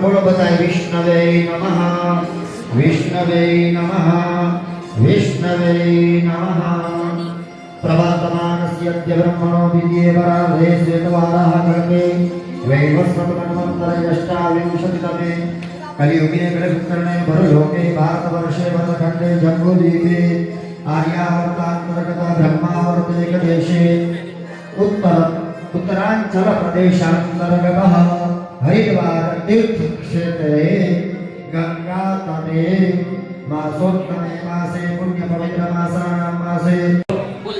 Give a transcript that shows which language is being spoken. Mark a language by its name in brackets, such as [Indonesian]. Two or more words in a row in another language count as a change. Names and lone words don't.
[Gujarati] બોલો બધાએ [Sanskrit] विष्णवे नमः, विष्णवे नमः, विष्णवे नमः. प्रवर्तमानस्य ब्रह्मणो विद्ये पराधे श्वेतवाराह कल्पे વૈવસ્વતમન્વन्तरयष्टाविंशतितमे कलियुगे कलिपुत्रणे भरलोके भारतवर्षे भरतखण्डे जम्बूद्वीपे आर्यावर्तान्तर्गत ब्रह्मावर्तेकदेशे उत्तराञ्चल प्रदेशान्तर्गतः हरिद्वार तीर्थक्षेत्रे गंगा तटे मासोत्तमे मासे पुण्य पवित्र मासानां मासे.